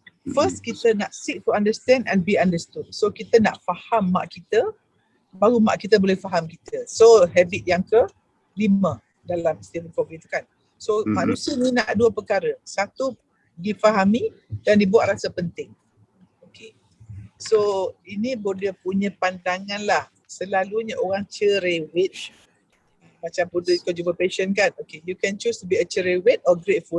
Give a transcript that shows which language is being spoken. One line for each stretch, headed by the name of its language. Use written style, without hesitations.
English: First
Malay: kita nak
English: seek to understand and be understood.
Malay: So kita nak faham mak kita, baru mak kita boleh faham kita. So habit yang ke-5 dalam istilah COVID itu kan. So manusia ni nak dua perkara. Satu, difahami dan dibuat rasa penting. Okay. So ini Bonda punya pandangan lah. Selalunya orang cerewet. Macam Bonda kau jumpa patient kan.
English: Okay, you can choose to be a cerewet or grateful.